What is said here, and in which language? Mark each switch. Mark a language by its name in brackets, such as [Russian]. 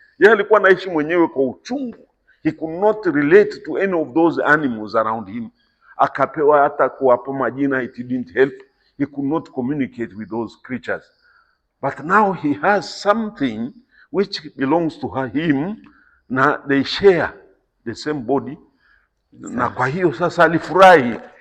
[Swahili] Yeye alikuwa anaishi mwenyewe kwa uchungu. [English] He could not relate to any of those animals around him. [Swahili] Akapewa hata kuwapa majina, [English] it didn't help. He could not communicate with those creatures. But now he has something which belongs to him, [Swahili] na [English] they share the same body. [Swahili] Na kwa hiyo sasa alifurahi.